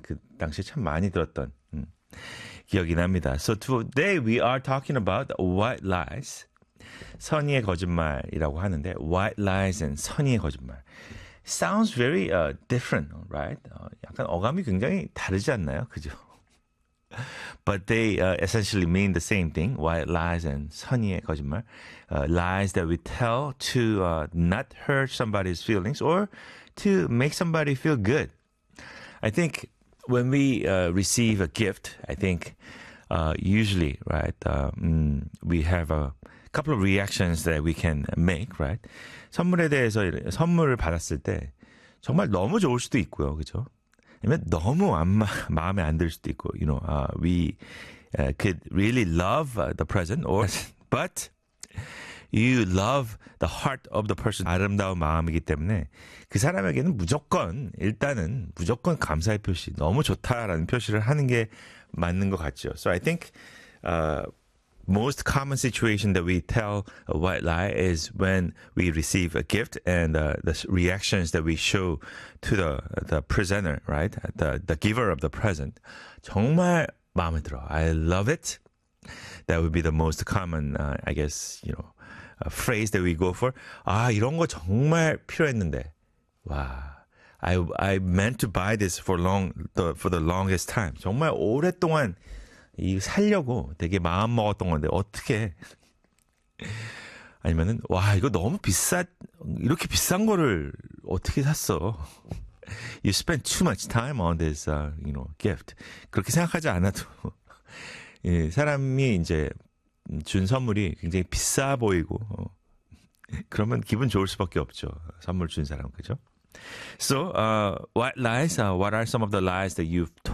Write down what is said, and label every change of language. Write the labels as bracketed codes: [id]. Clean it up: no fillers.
[ko] 그 당시 참 많이 들었던 기억이 납니다. [en] So today we are talking about White Lies. [ko] 선의의 거짓말이라고 하는데 White Lies and 선의의 거짓말. [en] Sounds very different, right? [ko] 약간 어감이 굉장히 다르지 않나요? 그죠? [en] But they essentially mean the same thing. White lies and 선의의 거짓말. Lies that we tell to not hurt somebody's feelings or to make somebody feel good. I think when we receive a gift, I think usually, right, we have a couple of reactions that we can make, right? [ko] 선물에 대해서 선물을 받았을 때 정말 너무 좋을 수도 있고요, 그렇죠? 아니면 너무 마음에 안 들 수도 있고, [en] you know, we could really love the present, or but you love the heart of the person. [ko] 아름다운 마음이기 때문에 그 사람에게는 무조건 일단은 무조건 감사의 표시, 너무 좋다라는 표시를 하는 게 맞는 것 같죠. [en] So I think. Most common situation that we tell a white lie is when we receive a gift and the reactions that we show to the presenter, right? The giver of the present. [ko] 정말 마음에 들어. [en] I love it. That would be the most common, I guess, you know, phrase that we go for. [ko] 아, 이런 거 정말 필요했는데. 와. [en] I meant to buy this for the longest time. [ko] 정말 오랫동안 이 살려고 되게 마음 먹었던 건데 어떻게 아니면은 와 이거 너무 비싸 이렇게 비싼 거를 어떻게 샀어? [en] You spend too much time on this, you know, gift. [ko] 그렇게 생각하지 않아도 예, 사람이 이제 준 선물이 굉장히 비싸 보이고 그러면 기분 좋을 수밖에 없죠. 선물 준 사람 그죠? [en] So, what lies? What are some of the lies that you've